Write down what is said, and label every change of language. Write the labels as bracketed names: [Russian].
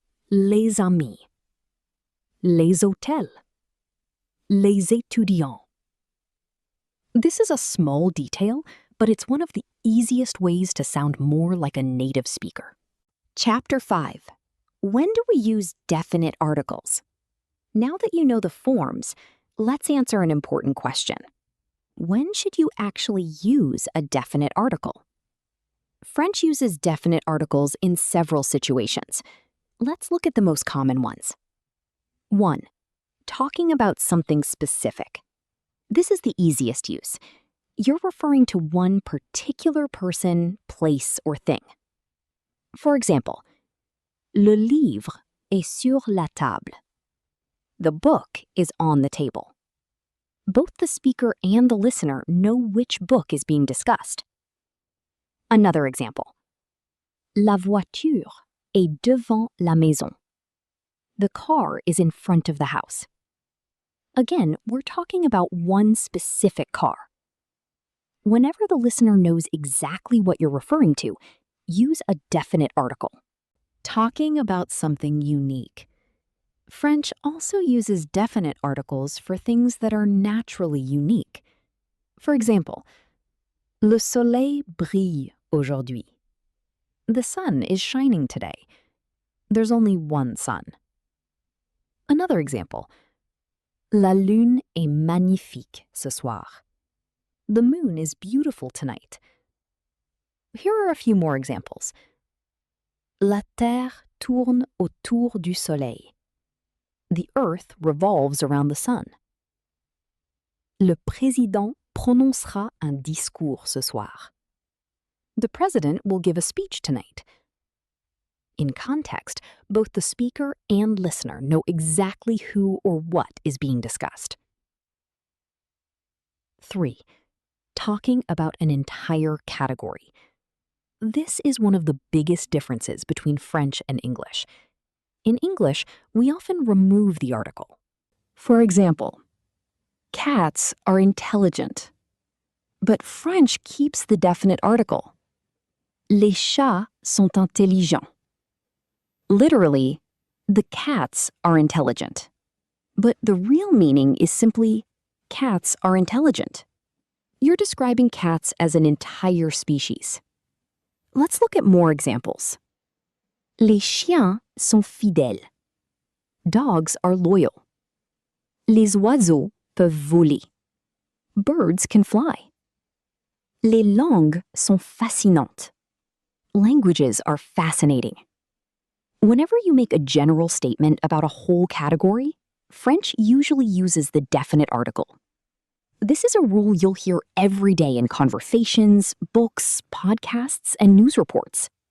[French] Les amis, les hôtels, les étudiants. [English] This is a small detail, but it's one of the easiest ways to sound more like a native speaker. Chapter 5. When do we use definite articles? Now that you know the forms, let's answer an important question. When should you actually use a definite article? French uses definite articles in several situations. Let's look at the most common ones. 1. Talking about something specific. This is the easiest use. You're referring to one particular person, place, or thing. For example, [French] le livre est sur la table. [English] The book is on the table. Both the speaker and the listener know which book is being discussed. Another example. [French] La voiture est devant la maison. [English] The car is in front of the house. Again, we're talking about one specific car. Whenever the listener knows exactly what you're referring to, use a definite article. Talking about something unique. French also uses definite articles for things that are naturally unique. For example, [French] Le soleil brille aujourd'hui. [English] The sun is shining today. There's only one sun. Another example. [French] La lune est magnifique ce soir. [English] The moon is beautiful tonight. Here are a few more examples. [French] La terre tourne autour du soleil. [English] The earth revolves around the sun. [French] Le président prononcera un discours ce soir. [English] The president will give a speech tonight. In context, both the speaker and listener know exactly who or what is being discussed. 3. Talking about an entire category. This is one of the biggest differences between French and English. In English, we often remove the article. For example, [French] cats are intelligent. [English] But French keeps the definite article. [French] Les chats sont intelligents. [English] Literally, the cats are intelligent. But the real meaning is simply, cats are intelligent. You're describing cats as an entire species. Let's look at more examples. [French] Les chiens sont fidèles. [English] Dogs are loyal. [French] Les oiseaux peuvent voler. [English] Birds can fly. [French] Les langues sont fascinantes. [English] Languages are fascinating. Whenever you make a general statement about a whole category, French usually uses the definite article. This is a rule you'll hear every day in conversations, books, podcasts, and news reports.